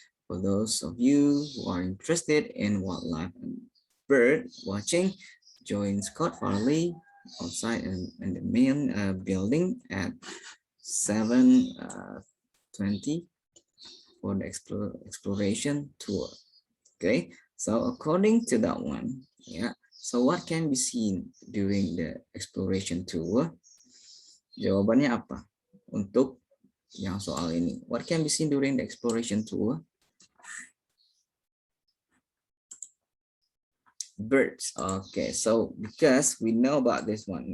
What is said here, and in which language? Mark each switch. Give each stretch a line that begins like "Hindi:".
English: For those of you who are interested in wildlife and bird watching, join Scott Farley outside in the main building at 7:20 for the exploration tour. Okay, so according to that one, yeah. So what can be seen during the exploration tour?
Indonesian: Jawabannya apa untuk yang soal ini?
English: What can be seen during the exploration tour? Birds. Okay, so because we know about this one.